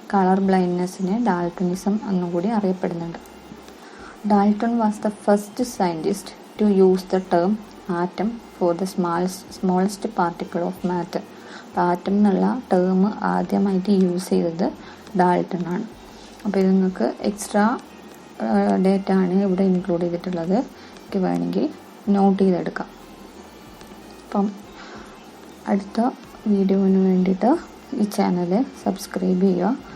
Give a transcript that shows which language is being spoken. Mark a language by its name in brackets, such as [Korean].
[Malayalam] Colour ബ്ലൈൻഡ്നെസ്സിനെ Daltonism എന്നുകൂടി അറിയപ്പെടുന്നുണ്ട്. [English] Dalton was the first scientist to use the term atom for the smallest particle of matter. [Malayalam] Atom എന്നുള്ള term ആദ്യമായിട്ട് use ചെയ്തത് Dalton ആണ്. അപ്പോൾ ഇത് നിങ്ങൾക്ക് എക്സ്ട്രാ ഡേറ്റ ആണ് ഇവിടെ ഇൻക്ലൂഡ് ചെയ്തിട്ടുള്ളത്. എനിക്ക് വേണമെങ്കിൽ നോട്ട് ചെയ്തെടുക്കാം. അപ്പം അടുത്ത വീഡിയോന് വേണ്ടിയിട്ട് ഈ ചാനൽ സബ്സ്ക്രൈബ് ചെയ്യുക.